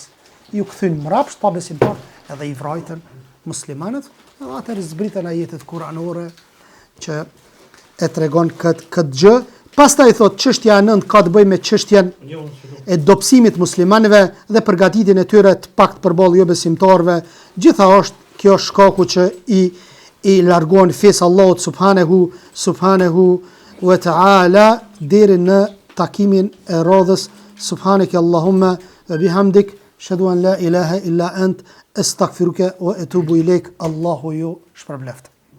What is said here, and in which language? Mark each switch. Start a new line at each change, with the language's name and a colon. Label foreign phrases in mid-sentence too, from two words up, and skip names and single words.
Albanian: Ju këthyn mrapsht pa besimtar, edhe i vrajtën muslimanët, edhe atër zbritën ajetet kuranore që e tregon këtë gjë, Pastaj thot çështja e 9 ka të bëjë me çështjen e dobësimit muslimanëve dhe përgatitjen e tyre të pakt përballë jo besimtarëve. Gjithashtu kjo është shkaku që i largon fesë Allahut
Arabic: سبحانه وتعالى
Albanian: deri në takimin e radhës.
Arabic: سبحانك اللهم وبحمدك أشهد أن لا إله إلا أنت أستغفرك وأتوب إليك.
Albanian: Allahu ju shpërbleft.